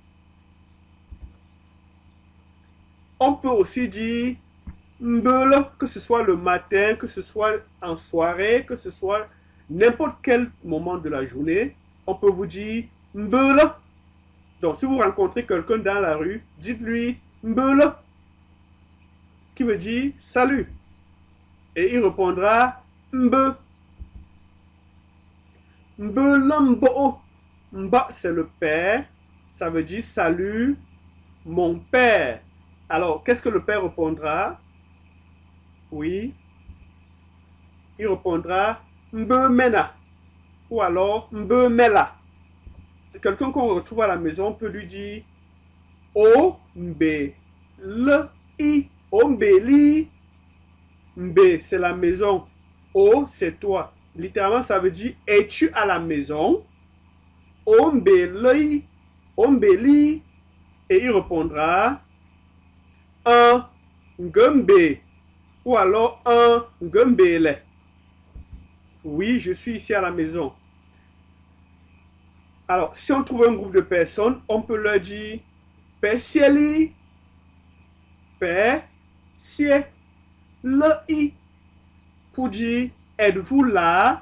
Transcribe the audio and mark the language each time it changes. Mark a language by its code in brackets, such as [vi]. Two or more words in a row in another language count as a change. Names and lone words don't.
[fr] On peut aussi dire Mbele, que ce soit le matin, que ce soit en soirée, que ce soit n'importe quel moment de la journée. On peut vous dire Mbele. Donc, si vous rencontrez quelqu'un dans la rue, dites-lui Mbele, qui veut dire salut. Et il répondra [fan] Mbe. Mbelambo. [fr] Mba, c'est le père. Ça veut dire salut, mon père. Alors, qu'est-ce que le père répondra? Oui. Il répondra [fan] Mbe mena. [fr] Ou alors [fan] Mbe mela. [fr] Quelqu'un qu'on retrouve à la maison peut lui dire [fan] O mbe le i. O mbe li. Mbe, [fr] c'est la maison. O, c'est toi. Littéralement, ça veut dire es-tu à la maison? [fan] O mbe le. O mbe li. [fr] Et il répondra un ngumbe. Ou alors un ngumbele. Oui, je suis ici à la maison. Alors, si on trouve un groupe de personnes, on peut leur dire [fan] Persieli, Persieli, [fr] pour dire êtes-vous là?